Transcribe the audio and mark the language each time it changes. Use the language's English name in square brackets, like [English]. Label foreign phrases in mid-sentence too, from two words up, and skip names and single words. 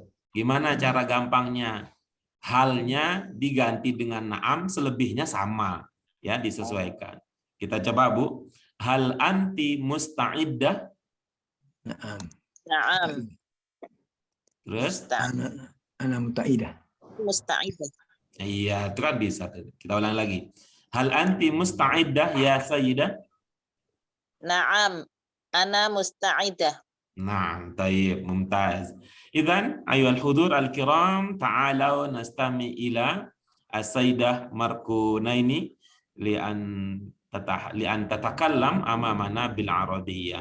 [Indonesian] Gimana cara gampangnya? Halnya diganti dengan na'am, selebihnya sama, ya, disesuaikan. Kita coba Bu. [Arabic] هل أنتِ مستعدة? نعم. [Indonesian] Terus? [Arabic] أنا متعدة. مستعدة. [Indonesian] Iya, itu kan bisa. Kita ulang lagi. [Arabic] هل أنتِ مستعدة يا سيدة? نعم. أنا مستعدة. نعم، طيب، ممتاز. إذن أيها الحضور الكرام، تعالوا نستمع إلى السيدة Markunaini لأن تتكلم أمامنا بالعربية.